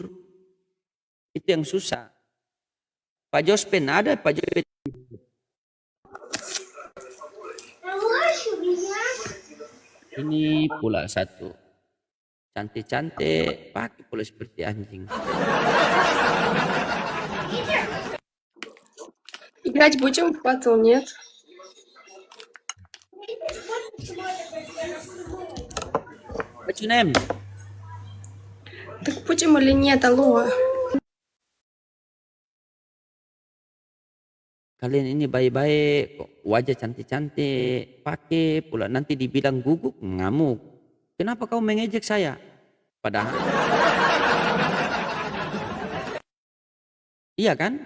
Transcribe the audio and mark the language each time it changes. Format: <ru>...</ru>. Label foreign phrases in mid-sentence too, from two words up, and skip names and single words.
<id>Itu yang susah. Pak Jospen ada, Pak Jospen. Ini pula satu. Cantik-cantik, pakai pula seperti anjing.</id> <ru>Играть будем в батл, нет?</ru> <en>What's your name?</en> <ru>Так будем или нет, алло?</ru> <id>Kalian ini baik-baik, wajah cantik-cantik, pakai pula nanti dibilang guguk, ngamuk. Kenapa kau mengejek saya? Padahal iya kan?</id>